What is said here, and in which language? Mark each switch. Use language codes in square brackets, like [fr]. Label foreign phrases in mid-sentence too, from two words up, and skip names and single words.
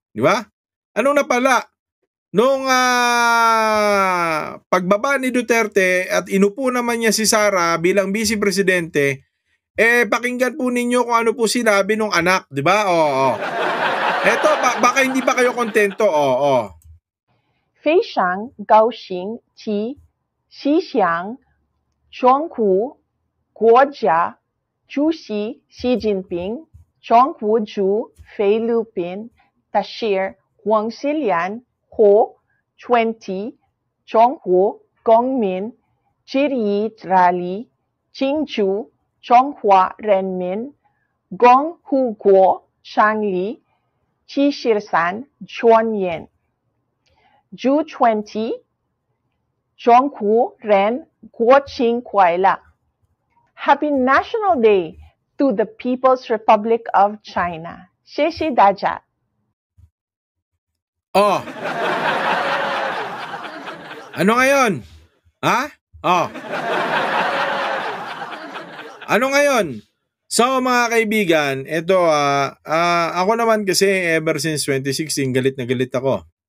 [tl] Di ba? Anong napala? Nung pagbaba ni Duterte at inupo naman niya si Sara bilang vice presidente, pakinggan po ninyo kung ano po sinabi nung anak. Di ba? Eto, baka hindi pa kayo kontento. [zh] 非常高兴及希望中国国家主席习近平、中国驻菲律宾大使黄喜良和20中国公民致意大力庆祝中华人民共和国成立73周年。祝20中国人国庆快乐！ [en] Happy National Day to the People's Republic of China. [zh] 谢谢大家。 [tl] Oh. Ano ngayon? Ha? Oh. Ano ngayon? So mga kaibigan, ito ako naman kasi [en] ever since [tl] 2016 galit na galit ako.